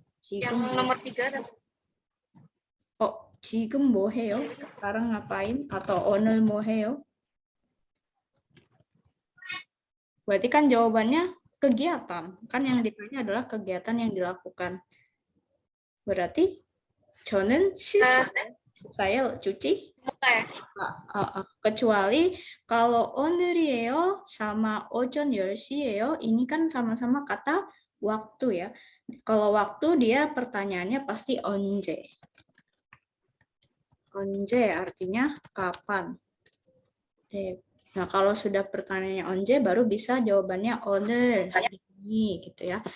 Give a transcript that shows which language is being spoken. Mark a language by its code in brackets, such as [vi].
[id] Yang nomor 3 dan [ko] Oh, 지금 뭐 해요? [id] Sekarang ngapain? Atau [ko] 오늘 뭐 해요? [id] Berarti kan jawabannya kegiatan. Kan yang ditanya adalah kegiatan yang dilakukan. Berarti [ko] 저는 씻어요. [id] Saya cuci. Kecuali kalau [ko] 오늘이에요 [id] sama [ko] 오전 10시예요. [id] Ini kan sama-sama kata waktu ya. Kalau waktu dia pertanyaannya pasti 언제. 언제 artinya kapan. Nah, kalau sudah pertanyaannya 언제 baru bisa jawabannya 오늘 hari ini gitu ya.